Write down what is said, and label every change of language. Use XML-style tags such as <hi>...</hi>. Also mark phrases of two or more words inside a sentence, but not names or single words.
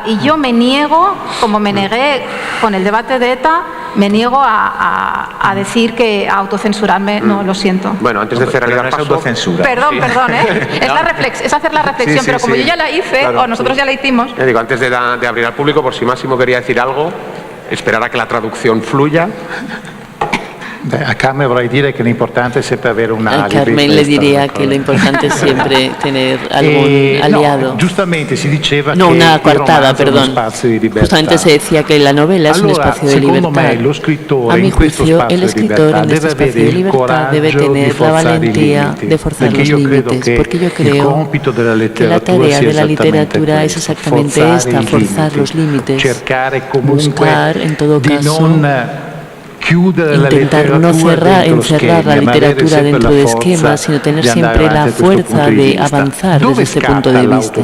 <es>Y yo me niego, como me negué con el debate de ETA, me niego a decir a autocensurarme. No, lo siento. Bueno, antes de cerrar el paso... autocensura. Perdón, es hacer la reflexión, pero como yo ya la hice, claro, o nosotros ya la hicimos... Digo, antes de abrir al público, por si Máximo quería decir algo, esperar a que la traducción fluya...</es> <it>A Carmen vorrei dire che l'importante è sempre avere una...</it> <es>A Carmen le diría que lo importante es siempre tener algún aliado.</es> <it>No, giustamente si diceva no, che</it> <es>una coartada, perdón. Justamente se decía que la novela es un espacio de libertad. A mi juicio, el escritor en este espacio de libertad debe tener la valentía de forzar los límites, porque yo creo que la tarea de la literatura es exactamente esta, forzar los límites, buscar en todo caso intentar no encerrar la literatura dentro de esquemas, sino tener siempre la fuerza de avanzar desde este punto de vista.</es>